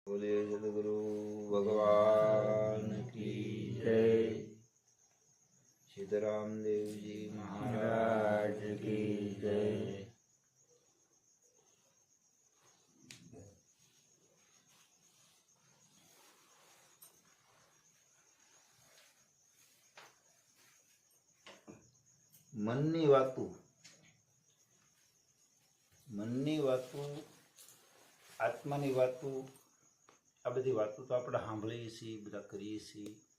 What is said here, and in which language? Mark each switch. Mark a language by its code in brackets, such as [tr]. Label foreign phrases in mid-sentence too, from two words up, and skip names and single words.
[hi] बोले सदगुरु भगवान की जय। सीताराम देव जी महाराज की जय। [gu] મનની વાતો આત્માની વાતો આ બધી વાતો તો આપણે સાંભળીએ છીએ, બધા કરીએ છીએ.